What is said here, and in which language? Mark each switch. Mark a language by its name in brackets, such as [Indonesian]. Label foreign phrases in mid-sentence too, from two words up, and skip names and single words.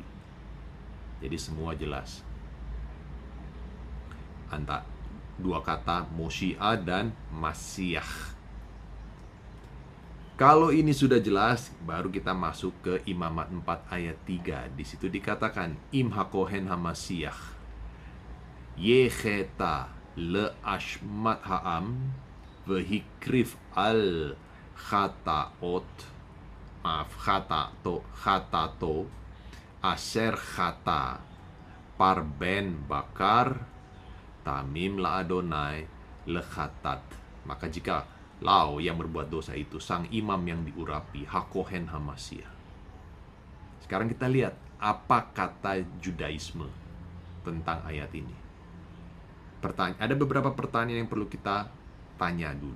[Indonesian] Jadi semua jelas antara dua kata Moshiach dan Masiah. Kalau ini sudah jelas, baru kita masuk ke Imamat 4 ayat 3. Di situ dikatakan, [Hebrew] אם הכהן המשיח יחטא לאשמת העם והקריב על חטאות חטאתו אשר חטא פר בן בקר תמים ליהוה לחטאת. [Indonesian] Maka jika Lau yang berbuat dosa itu sang imam yang diurapi, [Hebrew] הכהן המשיח. [Indonesian] Sekarang kita lihat apa kata Judaisme tentang ayat ini. Ada beberapa pertanyaan yang perlu kita tanya dulu.